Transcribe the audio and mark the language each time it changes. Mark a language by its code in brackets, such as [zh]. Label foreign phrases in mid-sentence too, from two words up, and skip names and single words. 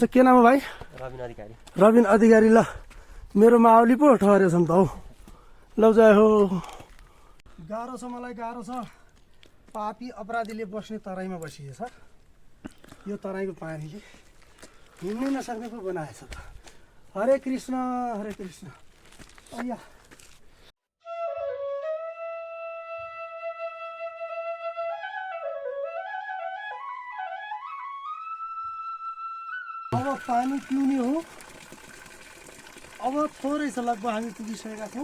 [ne] के नाम हो भाइ? रबिन अधिकारी। ल, मेरो माओली पो ठहरेछ नि त हौ। ल, जय हो। गाह्रो छ, मलाई गाह्रो छ। पापी अपराधीले बस्ने तराईमा बसिएछ। यो तराईको पानीले हिँड्नै नसक्ने पो बनाएछ त। हरे कृष्ण, हरे कृष्ण। अಯ್या, अब पानी पिउने हो। अब थोरै छ, लगभग हामी पुगिसकेका छौँ।